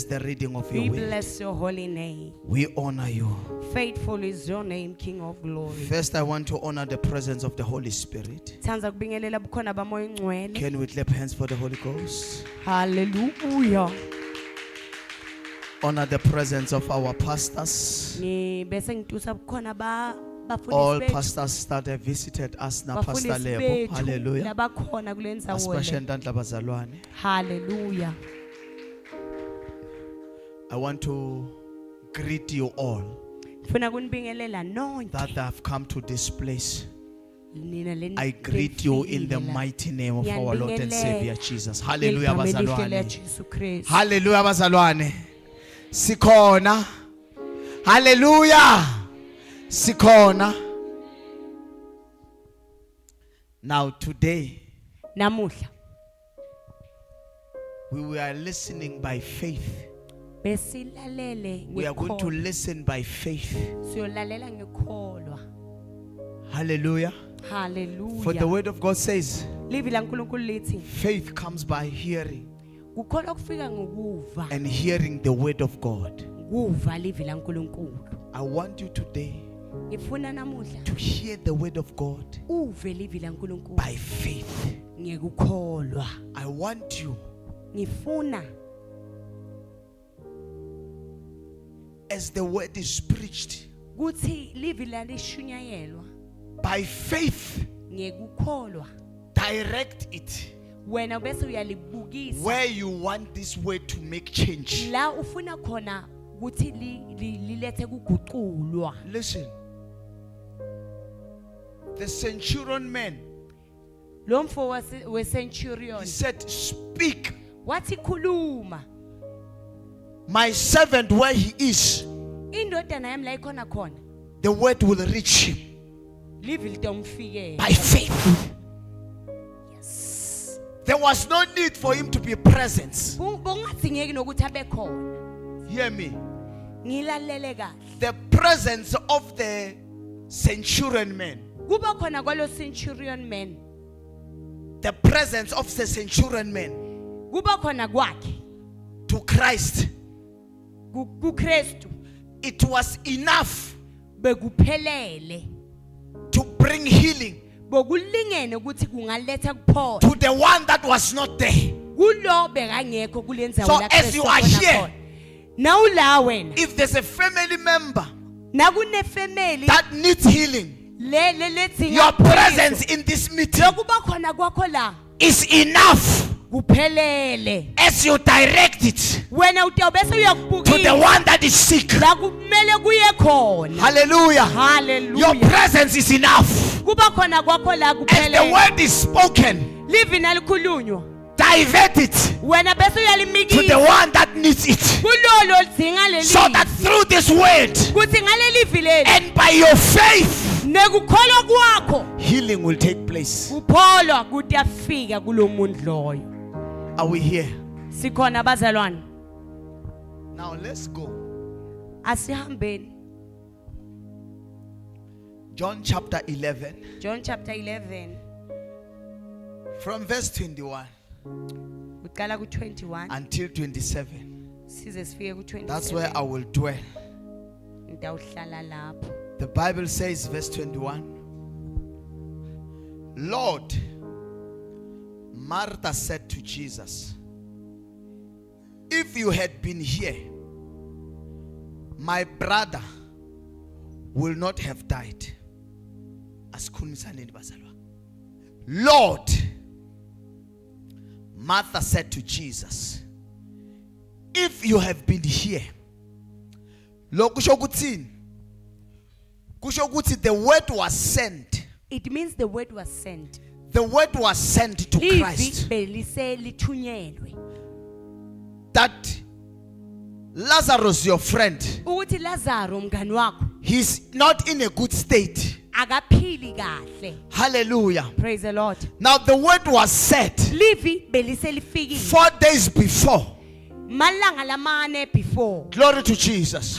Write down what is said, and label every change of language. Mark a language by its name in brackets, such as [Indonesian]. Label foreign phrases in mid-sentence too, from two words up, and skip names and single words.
[English] the reading of your We word. bless your holy name. We honor you. Faithful is your name, King of glory. First, I want to honor the presence of the Holy Spirit. [Swati] Sithandza kubingelela bukhona bamoya ingcwele. [English] Can we clap hands for the Holy Ghost? Hallelujah. Honor the presence of our pastors. [Swati] Bese ngitusa bukhona [English] All [Swati] bafundisi [English] pastors that have visited us na Pastor [Swati] bafundisi Lebo. bethu [English] Hallelujah. [Swati] labakhona kule ndzawo [English] Especially [Swati] le. Ntantla Bazalwane. [English] Hallelujah. I want to greet you all [Swati] Ngifuna kunibingelela nonke [English] that have come to this place. [Swati] nina le. [English] I greet you in the mighty name of our Lord and Savior Jesus. [Swati] Hallelujah, bazalwane. Hallelujah, bazalwane. Sikhona. Hallelujah. Sikhona. [English] Now today [Swati] Namuhla [English] we were listening by faith. [Swati] besilalele [English] We are going to [Swati] ngekholwa. [English] listen by faith. [Swati] Siyolalela ngekholwa. [English] Hallelujah. Hallelujah. For the word of God says, [Swati] Livi la nkulunkulu lithi [English] faith comes by hearing, [Swati] kukholwa kufika ngokuva. [English] and hearing the word of God. [Swati] Kuva livi la nkulunkulu. [English] I want you today [Swati] Ngifuna namuhla [English] to hear the word of God [Swati] uve livi la nkulunkulu [English] by faith. [Swati] ngekukholwa. [English] I want you, [Swati] Ngifuna [English] as the word is preached, [Swati] kuthi livi la lishunyayelwa [English] by faith, [Swati] ngekukholwa. [English] direct it [Swati] Wena bese uyalibukisa [English] where you want this word to make change. [Swati] la ufuna khona ukuthi lilethe kuguqulwa. [English] Listen, the centurion man, [Swati] Lo mfo we centurion [English] he said, speak, [Swati] wathi khuluma. [English] my servant where he is, [Swati] Indodana yami la ikhona khona. [English] the word will reach him [Swati] Livi litomfikela. [English] by faith. Yes. There was no need for him to be present. [Swati] Bongadzingeki nokuthi abe khona. [English] Hear me. [Swati] Ngilalele kahle. [English] The presence of the centurion man, [Swati] Kuba khona kwalo [English] centurion man. the presence of the centurion man [Swati] Kuba khona kwakhe [English] to Christ, [Swati] kuKristu [English] it was enough [Swati] bekuphelele. [English] to bring healing [Swati] Bokulingene ukuthi kungaletha kuphola. [English] to the one that was not there. [Swati] Kulo bekangekho kulenzawo [English] So [Swati] la [English] as you are Kristu here, [Swati] khona. Now la wena [English] if there's a family member [Swati] nakune family [English] that needs healing, [Swati] letsi [English] your presence in this meeting [Swati] lokuba khona kwakho la [English] is enough [Swati] kuphelele. [English] as you direct it [Swati] Wena utawubese [English] to the [Swati] uyakubukisa [English] one that is sick. [Swati] la kumele kuye khona. [English] Hallelujah. Your Hallelujah. presence is enough. [Swati] Kuba khona kwakho la [English] As the [Swati] kuphelele. [English] word is spoken, [Swati] Livi nalikhulunywa. [English] divert it [Swati] Wena bese [English] to the [Swati] uyalimikisa [English] one that needs it, [Swati] kulolo lidzinga leli. [English] so that through this word [Swati] Kuthi ngale livi leli [English] and by your faith, [Swati] nekukholwa kwakho [English] healing will take place. [Swati] kupholwa kuthi afika kulomuntu loyo. [English] Are we here? [Swati] Sikhona bazalwane. [English] Now let's go. [Swati] Asihambeni. [English] John chapter 11, John chapter 11 from verse 21 [Swati] kuqala ku21 [English] until 27. [Swati] size sifike ku27. [English] That's where I will dwell. [Swati] Ngidawuhlala lapho. [English] The Bible says, verse 21, Lord, Martha said to Jesus, if you had been here, my brother will not have died. Lord, Martha said to Jesus, if you have been here, [Swati] kusho ukuthi [English] the word was sent. It means the word was sent. The word was sent to [Swati] Livi Christ belise lithunyelwe [English] that Lazarus, your friend, [Swati] ukuthi Lazaro mngani wakho [English] he's not in a good state. [Swati] akaphili kahle. [English] Hallelujah. Praise the Lord. Now the word was said [Swati] Livi belise lifikile [English] 4 days before. [Swati] malanga lamane before. [English] Glory to Jesus.